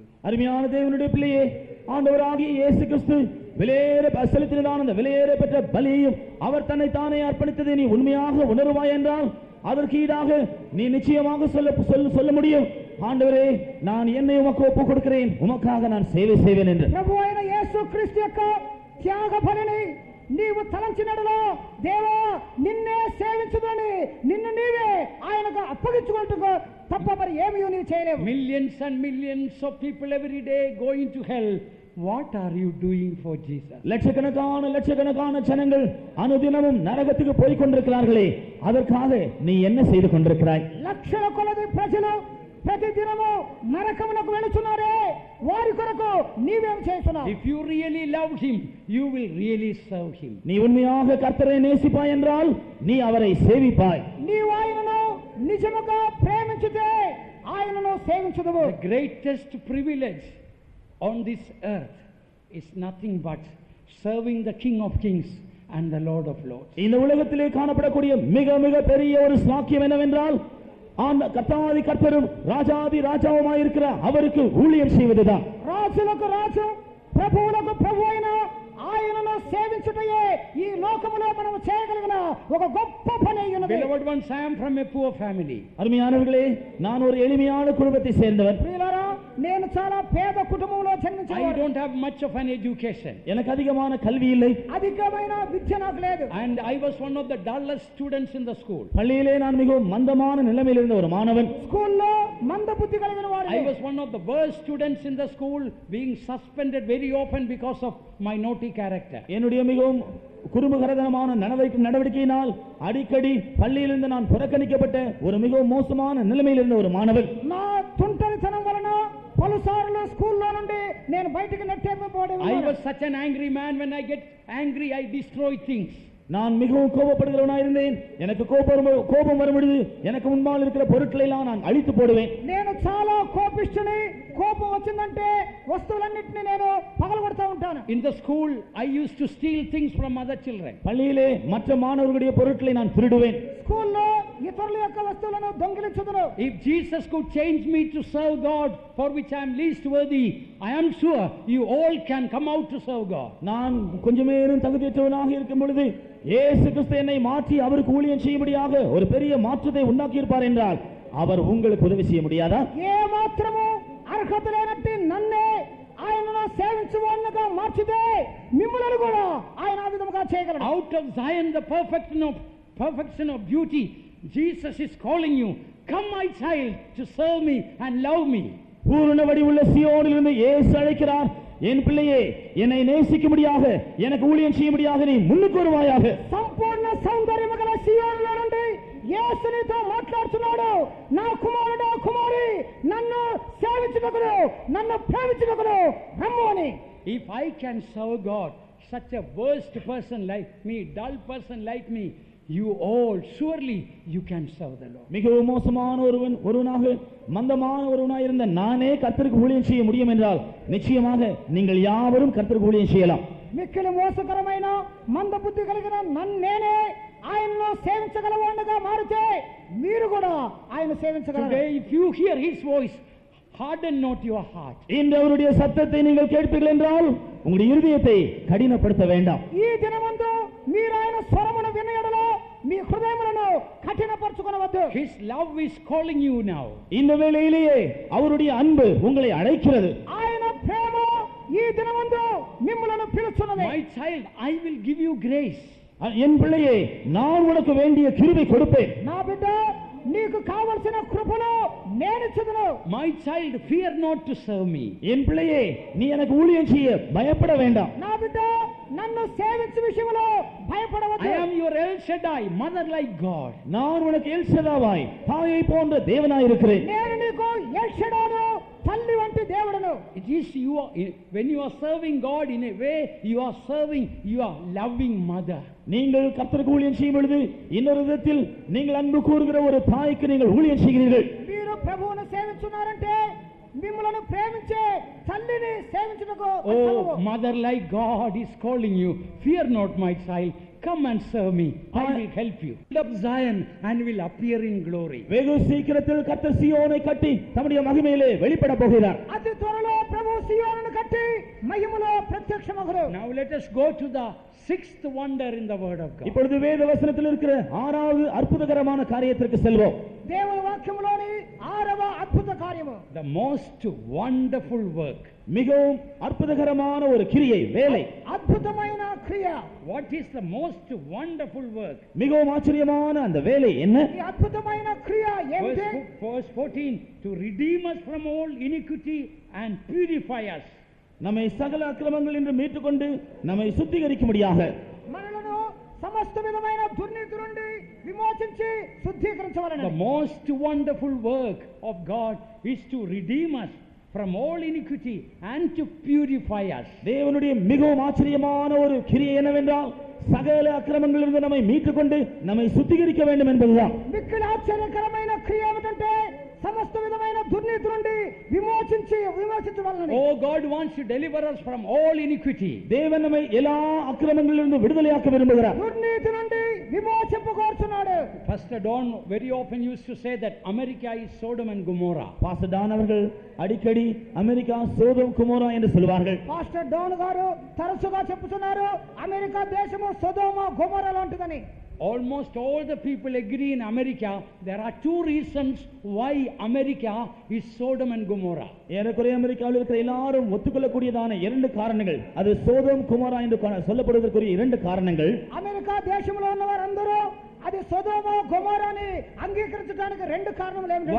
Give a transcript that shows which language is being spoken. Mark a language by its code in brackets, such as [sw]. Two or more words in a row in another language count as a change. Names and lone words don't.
[ta] அருமையான தேவனுடைய பிள்ளையே, ஆண்டவராகிய இயேசு கிறிஸ்து விலையேற செலுத்தினதான அந்த விலையேற பெற்ற பலியையும் அவர் தன்னை தானே அர்ப்பணித்ததை நீ உண்மையாக உணர்வாய் என்றால் அதற்கு ஈடாக நீ நிச்சயமாக சொல்ல முடியும், ஆண்டவரே, நான் என்னை உமக்கு ஒப்புக் கொடுக்கிறேன், உமக்காக நான் சேவை செய்வேன் என்று. [te] ప్రభువైన యేసుక్రీస్తు యొక్క త్యాగ బలిని నీవు తలంచినడలో దేవా నిన్నే సేవించుదని నిన్ను నీవే ఆయనకు అప్పగించుకుంటూ తప్ప మరి ఏమీ నీవు చేయలేవు. [en] Millions and millions of people every day going to hell. What are you doing for Jesus? [ta] லட்சக்கணக்கான ஜனங்கள் அனுதினமும் நரகத்துக்கு போய் கொண்டிருக்கிறார்களே, அதற்காக நீ என்ன செய்து கொண்டிருக்கிறாய்? [te] లక్షల కొలది ప్రజలు ప్రతిదినము నరకమునకు వెళుచున్నారే, వారి కొరకు నీవేం చేస్తున్నావు? [en] If you really love him, you will really serve him. [ta] நீ உண்மையாக கர்த்தரை நேசிப்பாய் என்றால் நீ அவரை சேவிப்பாய். [te] నీవు ఆయనను నిజముగా ప్రేమించితే ఆయనను సేవించుదువు. [en] The greatest privilege on this earth is nothing but serving the King of Kings and the Lord of Lords. [ta] இந்த உலகத்திலே காணப்படக்கூடிய மிக மிக பெரிய ஒரு ஸ்லாக்கியம் என்னவென்றால் கர்த்தாதி கர்த்தரும் ராஜாதி ராஜாவுமாய் இருக்கிற அவருக்கு ஊழியம் செய்வதுதான். [te] రాజులకు రాజు ప్రభువులకు ప్రభు అయిన ఆయనను సేవించుటయే ఈ లోకములో మనం చేయగలిగిన ఒక గొప్ప పని అయ్యున్నది. [en] Beloved ones, I am from a poor family. [ta] அருமையானவர்களே, நான் ஒரு எளிமையான குடும்பத்தை சேர்ந்தவன். [te] ప్రియులారా, నేను చాలా పేద కుటుంబంలో జన్మించాను. [en] I don't have much of an education. [ta] எனக்கு அதிகமான கல்வி இல்லை. [te] అధికమైన విద్య నాకు లేదు. [en] And I was one of the dullest students in the school. [ta] பள்ளியிலே நான் மிகவும் மந்தமான நிலைமையில் இருந்த ஒரு மாணவன். [te] స్కూల్లో మంద బుద్ధి కలిగిన వాడిని. [en] I was one of the worst students in the school, being suspended very often because of my naughty character. [ta] என்னுடைய மிகவும் குறும்புகரதனமான நடவடிக்கையினால் அடிக்கடி பள்ளியிலிருந்து நான் புறக்கணிக்கப்பட்ட ஒரு மிகவும் மோசமான நிலைமையில் இருந்த ஒரு மாணவன். [te] నా తుంటరితనం వలన పలుసార్లు స్కూల్లో నుండి నేను బయటికి నెట్టేయబడేవాడిని. [en] I was such an angry man. When I get angry, I destroy things. [ta] நான் மிகவும் கோபப்படுகிறவனாக இருந்தேன். எனக்கு கோபம் வரும்பொழுது எனக்கு முன்பால் இருக்கிற பொருட்களை எல்லாம் நான் அழித்து போடுவேன். [te] నేను చాలా కోపిష్ఠుని. కోపం వచ్చిందంటే వస్తువులన్నిటిని నేను పగలగొడతా ఉంటాను. [en] In the school, I used to steal things from other children. [ta] பள்ளியிலே மற்ற மாணவர்களுடைய பொருட்களை நான் திருடுவேன். [te] స్కూల్లో ఇతరుల యొక్క వస్తువులను దొంగిలించుదును. [en] If Jesus could change me to serve God, for which I am least worthy, I am sure you all can come out to serve God. [ta] நான் கொஞ்சமேனும் தகுதியற்றவனாக இருக்கும் பொழுது இயேசு கிறிஸ்து என்னை மாற்றி அவருக்கு ஊழியம் செய்யும்படியாக ஒரு பெரிய மாற்றத்தை உண்டாக்கி இருப்பார் என்றால் அவர் உங்களுக்கு உதவி செய்ய முடியாதா? [te] ఏ మాత్రము అర్హత లేనట్టి నన్నే ఆయనను సేవించువానిగా మార్చితే మిమ్మల్ని కూడా ఆయన ఆ విధముగా చేయగలడు. [en] Out of Zion, the perfection of beauty, Jesus is calling you, come my child, to serve me and love me. [ta] பூரண வடிவுள்ள சியோனிலிருந்து இயேசு அழைக்கிறார், என் பிள்ளையே, என்னை நேசிக்கும்படியாக எனக்கு ஊழியம் செய்யும்படியாக நீ முன்னுக்கு வருவாயாக. [te] సంపూర్ణ సౌందర్యము గల సియోనులో నుండి యేసు నీతో మాట్లాడుతున్నాడు. నా కుమారుడు కుమారి, నన్ను సేవించుటకును నన్ను ప్రేమించుటకును రమ్ము అని. [en] If I can serve God, such a worst person like me, dull person like me, you all surely you can serve the Lord. [ta] மிகவும் மோசமான ஒருவனாக மந்தமான ஒருவனாக இருந்த நானே கர்த்தருக்கு ஊழியம் செய்ய முடியும் என்றால் நிச்சயமாக நீங்கள் யாவரும் கர்த்தருக்கு ஊழியம் செய்யலாம். [te] మిక్కిలి మోసకరమైన మంద బుద్ధి కలిగిన నేనే ఆయనను సేవించగలవాడిగా మారితే మీరు కూడా ఆయన సేవించగలరు. [en] Today, if you hear his voice, harden not your heart. [ta] இன்று அவருடைய சத்தத்தை நீங்கள் கேட்பீர்கள் என்றால் உங்களுடைய இருதயத்தை கடினப்படுத்த வேண்டாம். [te] ఈ దినమందు మీరు ఆయన స్వరమును వినయడలో మీ హృదయములను కఠినపరచుకొనవద్దు. [en] His love is calling you now. [ta] இந்த வேளையிலேயே அவருடைய அன்பு உங்களை அழைக்கிறது. [te] ఆయన ప్రేమ ఈ దినమందు మిమ్ములను పిలుచున్నది. [en] My child, I will give you grace. [ta] என் பிள்ளையே, நான் உனக்கு வேண்டிய கிருபை கொடுப்பேன். [te] నా బిడ్డ, నీకు కావలసిన కృపను నేను ఇచ్చుదును. [en] My child, fear not to serve me. [ta] என் பிள்ளையே, நீ எனக்கு ஊழியம் செய்ய பயப்பட வேண்டாம். [te] నా బిడ్డ, నన్ను సేవించే విషయంలో భయపడవద్దు. [en] I am your El Shaddai, mother like God. [ta] நான் உனக்கு எல் ஷதாவாய், தாயை போன்ற தேவனாய் இருக்கிறேன். [te] నేను నీకు ఎల్ షడాను, తల్లి వంటి దేవుడను. [en] It is you are, when you are serving God in a way, you are serving your loving mother. [ta] நீங்கள் கர்த்தருக்கு ஊழியம் செய்யும் பொழுது இன்னொரு விதத்தில் நீங்கள் அன்பு கூறுகிற ஒரு தாய்க்கு நீங்கள் ஊழியம் செய்கிறீர்கள். [te] మీరు ప్రభువును సేవించున్నారంటే మిమ్మల్ని ప్రేమించే తల్లిని సేవించుటకు. [en] Oh, mother like God is calling you. Fear not, my child. Come and serve me. I will help you. Build up Zion and will appear in glory. [ta] வெகு சீக்கிரத்தில் கர்த்தர் சீயோனை கட்டி தம்முடைய மகிமையிலே வெளிப்பட போகிறார். [te] అతి త్వరలో ప్రభువు సీయోనును కట్టి మహిమలో ప్రత్యక్షమగును. [en] Now let us go to the sixth wonder in the word of God. [ta] இப்பொழுது வேத வசனத்தில் இருக்கிற ஆறாவது அற்புதகரமான காரியத்திற்கு செல்வோம். [te] దేవుని వాక్యములోని 6వ అద్భుత కార్యము. [en] The most wonderful work. [ta] மிகவும் அற்புதகரமான ஒரு கிரியை, வேலை. [te] అద్భుతమైన క్రియ. [en] What is the most wonderful work? [ta] மிகவும் ஆச்சரியமான அந்த வேலை என்ன? [te] ఈ అద్భుతమైన క్రియ ఏమిటి? [en] Verse 14, to redeem us from all iniquity and purify us. [ta] நம்மை சகல அக்கிரமங்கள் என்று மீட்டுக்கொண்டு நம்மை சுத்திகரிக்கும்படியாக [te] మనలను సమస్త విధమైన దుర్నీతి నుండి విమోచించి శుద్ధీకరించవలెను. [en] The most wonderful work of God is to redeem us from all iniquity and to purify us. [ta] தேவனுடைய மிகவும் ஆச்சரியமான ஒரு கிரியை என்னவென்றால் சகல அக்கிரமங்களிலிருந்து நம்மை மீட்டுக்கொண்டு நம்மை சுத்திகரிக்க வேண்டும் என்பதுதான். [te] మిక్కిలి ఆశ్చర్యకరమైన క్రియ ఏమిటంటే సమస్త విధమైన దుర్నీతి నుండి విమోచించవలెను. [en] Oh, God wants to deliver us from all iniquity. [ta] தேவன் நம்மை எல்லா அக்கிரமங்களிலிருந்து விடுதலையாக்க விரும்புகிறார். [te] దుర్నీతి నుండి విమోచింపగోరుచున్నాడు. [en] Pastor Don very often used to say that America is Sodom and Gomorrah. [ta] பாஸ்டர் டான் அவர்கள் அடிக்கடி அமெரிக்கா சோதோம் குமோரா என்று சொல்வார்கள். [te] పాస్టర్ డోన్ గారు తరచుగా చెప్పుతున్నారు అమెరికా దేశము సొదొమ గొమొర్ర లాంటిదని. [en] Almost all the people agree in America there are two reasons why America is Sodom and Gomorrah. [ta] ஏறக்குறைய அமெரிக்காவில் இருக்கிற எல்லாரும் ஒத்துக்கொள்ளக்கூடியதான இரண்டு காரணங்கள், அது சோதோம் குமோரா என்று சொல்லப்படுவதற்குரிய இரண்டு காரணங்கள். [te] అమెరికా దేశంలో ఉన్న వారందరూ అది సొదొమ గొమొర్రాని అంగీకరించడానికి రెండు కారణాలు ఏమిటంటే,